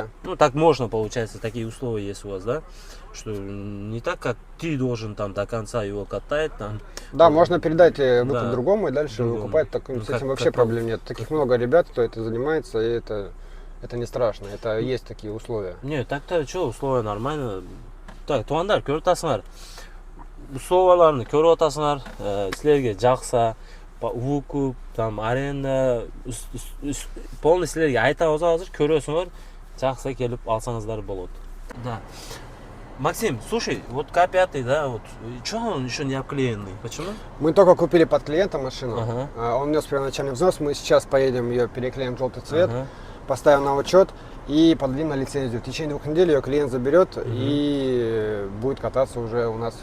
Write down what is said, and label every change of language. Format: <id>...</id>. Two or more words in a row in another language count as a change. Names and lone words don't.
<ru>Ну, так можно, получается, такие условия есть у вас, да? Что не так, как ты должен там до конца его катать. Там. Да, можно передать выкуп Да. другому и дальше Другому. выкупать. С этим вообще проблем нет. Таких много ребят, кто это занимается, и это это не страшно, это есть такие условия. Не, так-то что, условия нормально. Так,</ru> <kk>туғандар, көріп атасыңар. Условияларны көріп атасыңар. Сілерге жақса, выкуп, там, аренда, полный сілерге айтабыз азыр, көресіңер, жақса келіп алсаңыздар болады.</kk> <ru>Да. Максим, слушай, вот К5, да, вот, что он еще не обклеенный? Почему? Мы только купили под клиента машину, Ага. он внес первоначальный взнос, мы сейчас поедем ее переклеим в желтый цвет, Ага. поставим на учет и подадим на лицензию. В течение 2 недель ее клиент заберет и будет кататься уже у нас.</ru>